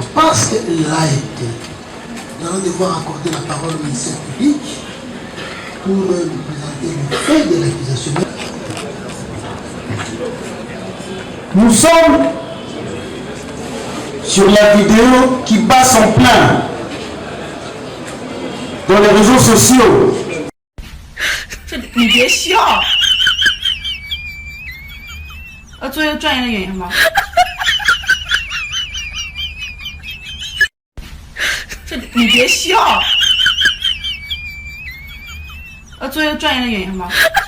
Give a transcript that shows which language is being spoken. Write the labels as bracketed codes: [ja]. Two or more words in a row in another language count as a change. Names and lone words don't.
[fr] Parce qu'il l'a été, nous allons devoir accorder la parole au ministère public pour nous présenter le fait de l'accusation. Nous sommes sur la vidéo qui passe en plein dans les réseaux sociaux. [zh] 你别笑，做一个专业的演员吧。你别笑，做一个专业的演员吧。